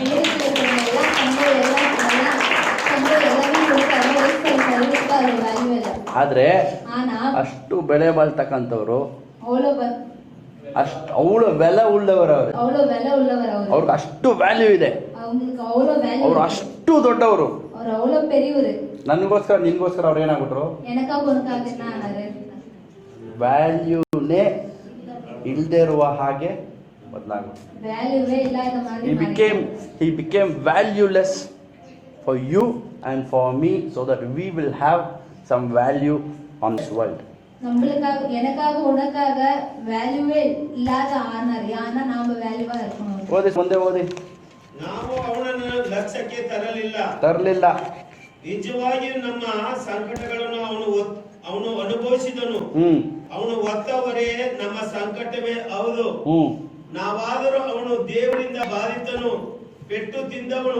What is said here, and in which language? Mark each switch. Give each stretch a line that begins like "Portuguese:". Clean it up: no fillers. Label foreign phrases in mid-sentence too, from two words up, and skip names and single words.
Kannada: ಆದ್ರೆ ಅಷ್ಟು ಬೆಲೆ ಬಾಳ್ತಕ್ಕಂಥವ್ರು, ಅಷ್ಟು ಅವಳ ಬೆಲೆ ಉಳ್ಳವರು, ಅವ್ರಿಗೆ ಅಷ್ಟು ವ್ಯಾಲ್ಯೂ ಇದೆ, ಅವ್ರು ಅಷ್ಟು ದೊಡ್ಡವರು. ನನಗೋಸ್ಕರ ನಿನ್ಗೋಸ್ಕರ ಅವ್ರು ಏನಾಗ್ಬಿಟ್ರು? ವ್ಯಾಲ್ಯೂನೇ ಇಲ್ಲದೆ ಇರುವ ಹಾಗೆ ಬದಲಾಗ್ಬಿಟ್ರು.
English: He became valueless for you and for me, so that we will have some value on this world.
Tamil: நம்மளுக்காக, எனக்காக, உனக்காக வேல்யூவே இல்லாத ஆனார். ஆனா நாம வேல்யூவா இருக்கணும்.
Kannada: ಮುಂದೆ ಓದಿ. ನಾವು ಅವನನ್ನು ಲಕ್ಷ್ಯಕ್ಕೆ ತರಲಿಲ್ಲ. ನಿಜವಾಗಿಯೂ ನಮ್ಮ ಸಂಕಟಗಳನ್ನು ಅವನು ಅನುಭವಿಸಿದನು. ಅವನು ಹೊತ್ತವರೇ ನಮ್ಮ ಸಂಕಟವೇ ಹೌದು. ನಾವಾದರೂ ಅವನು ದೇವರಿಂದ ಬಾಧಿತನು, ಪೆಟ್ಟು ತಿಂದವನು,